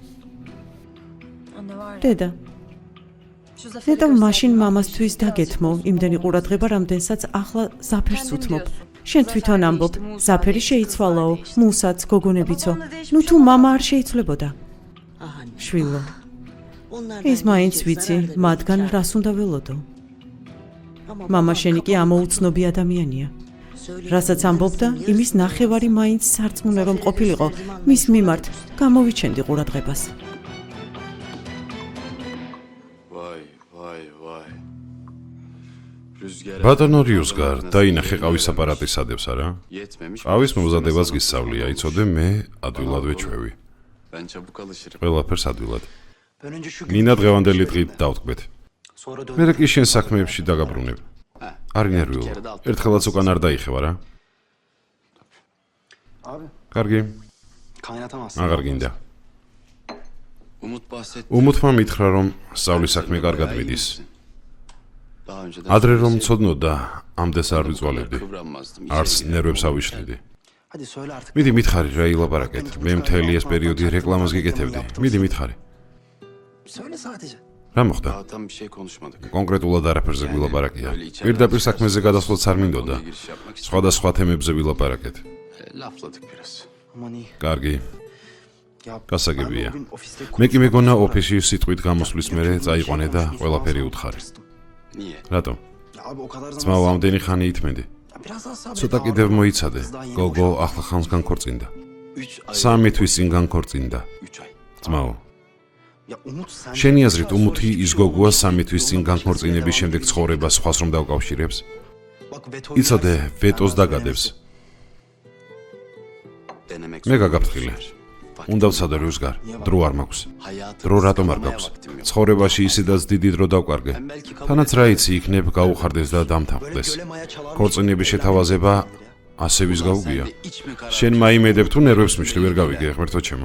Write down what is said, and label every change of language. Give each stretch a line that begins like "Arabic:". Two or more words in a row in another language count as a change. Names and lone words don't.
Georgian: დედა, მაშინ მამასთვის დაგეთმო იმდენი ყურადღება, რამდენსაც ახლა ზაფერს უთმობ. შენ თვითონ ამბობ, ზაფერი შეიცვალაო, მუსაც, გოგონებიცო. ნუ თუ მამა არ შეიცვლებოდა. შვილო,
Turkish: Onlardan
Georgian: ის მაინც
Turkish: hiçbir
Georgian: ვიცი,
Turkish: zarar da
Georgian: მათგან
Turkish: vermeyeceğim.
Georgian: რას უნდა ველოდო.
Turkish: Ama
Georgian: მამა
Turkish: babam
Georgian: შენი კი
Turkish: kafasına
Georgian: ამოუცნობი ადამიანია.
Turkish: söylediğinin
Georgian: რასაც ამბობდა,
Turkish: yarısının
Georgian: იმის
Turkish: yarısını
Georgian: ნახევარი მაინც სარწმუნო რომ ყოფილიყო, მის მიმართ გამოვიჩენდი ყურადღებას.
Turkish: Vay vay vay. Rüzgar
Georgian: ბატონო რიუსგარ, დაინახე ყავის აპარატის ადებს არა?
Turkish: yetmemiş.
Georgian: ყავის მომზადებას გისწავლია, იცოდე მე ადვილად ვეჩვევი.
Turkish: Ben çabuk alışırım.
Georgian: ყველაფერს ადვილად.
Turkish: Ben önce şu
Georgian: მინა დღევანდელი დღით დავთქვეთ.
Turkish: sonra dön.
Georgian: მე კი შენ საქმეებში დაგაბრუნებ. არ ნერვიულო. ერთხელაც უკან არ დაიხევ არა?
Turkish: Abi
Georgian: კარგი,
Turkish: kaynatamazsın.
Georgian: აღარ გინდა.
Turkish: Umut bahsetti.
Georgian: უმუთმა მითხრა რომ სწავლის საქმე კარგად მიდის.
Turkish: Daha önceden
Georgian: ადრე რომ მცოდნოდა, ამდენს არ ვიწვალებდი.
Turkish: kıvranmazdım.
Georgian: არც ნერვებს ავიშლიდი.
Turkish: Hadi söyle artık.
Georgian: მიდი მითხარი რა ილაპარაკეთ. მე მთელი ეს პერიოდი რეკლამას გიკეთებდი. მიდი მითხარი.
Turkish: Söyle sadece.
Georgian: რა მოხდა?
Turkish: Daha tam bir şey konuşmadık.
Georgian: კონკრეტულად არაფერზე გვილაპარაკია. პირდაპირ საქმეზე გადასვლაც არ მინდოდა.
Turkish: Konuya giriş yapmak için
Georgian: სხვადასხვა თემებზე ვილაპარაკეთ.
Turkish: lafladık biraz. Aman iyi.
Georgian: კარგი,
Turkish: Ya
Georgian: გასაგებია.
Turkish: ben o gün ofiste
Georgian: მე კი მეგონა ოფისში სიტყვით გამოსვლის მერე წაიყვანე და ყველაფერი უთხარი.
Turkish: Niye?
Georgian: რატომ?
Turkish: Ya abi o kadar zaman.
Georgian: ძმაო, ამდენი ხანი ითმედი.
Turkish: Ya biraz daha sabret.
Georgian: ცოტა კიდევ მოიცადე. გოგო ახლა ხანს განქორწინდა.
Turkish: 3 ay.
Georgian: 3 თვის წინ განქორწინდა.
Turkish: 3 ay.
Georgian: ძმაო,
Turkish: Ya Umut sen.
Georgian: შენი აზრით უმუთი ის გოგოა 3 თვის წინ განქორწინების შემდეგ ცხოვრებას სხვას რომ დავკავშირებს?
Turkish: Bak veto.
Georgian: იცოდე, ვეტოს დაგადებს.
Turkish: Denemek
Georgian: მე
Turkish: zorunda
Georgian: გაგაფრთხილე.
Turkish: olursun.
Georgian: უნდა ვცადე რუსგარ, დრო არ მაქვს.
Turkish: Hayatı
Georgian: დრო რატომ არ გაქვს? ცხოვრებაში ისედაც დიდი დრო დავკარგე. თანაც რა იცი, იქნებ გაუხარდეს და დამთანხმდეს. ქორწინების შეთავაზება ასე ვის გაუგია. შენ მაიმედებ თუ ნერვებს მიშლი ვერ გავიგე, ღმერთო ჩემო.